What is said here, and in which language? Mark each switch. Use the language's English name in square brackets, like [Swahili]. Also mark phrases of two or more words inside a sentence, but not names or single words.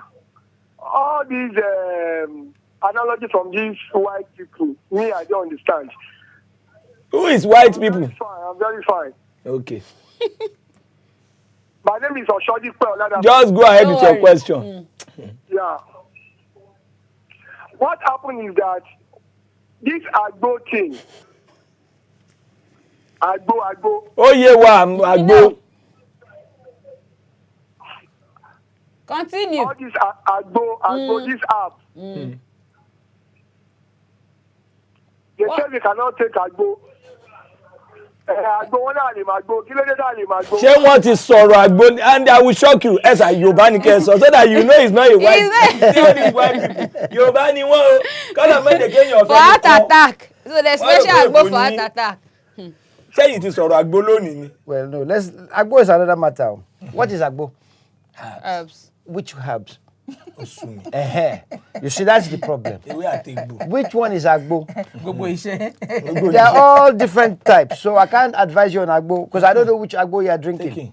[English] All these analogy from these white people, me, I don't understand. Who is white people? Very fine. I'm very fine. Okay. My name is Oshodi Peolada. Just go ahead with your question. Yeah. What happened is that this Agbo thing, Agbo. Oh, yeah, Agbo. Continue. All this Agbo, this app. They say we cannot take Agbo. [Yoruba] Ṣé wọ́n ti sọ̀rọ̀ àgbo, [English] and I will shock you as a Yorùbá [Yoruba] ni kẹ́ sọ [English] so that you know it's not a white people. [Yoruba] Yorùbá ni wọ́n o. Kọ́lá mẹ́tẹ̀ kéèyàn fẹ́. [English] For heart attack. So there's special Agbo for heart attack. [Yoruba] Ṣé yìí ti sọ̀rọ̀ àgbo lónìí ni? [English] Well, no, Agbo is another matter. What is Agbo? Herbs. Which herbs? You see, that's the problem. Which one is Agbo? They are all different types, so I can't advise you on Agbo because I don't know which Agbo you are drinking.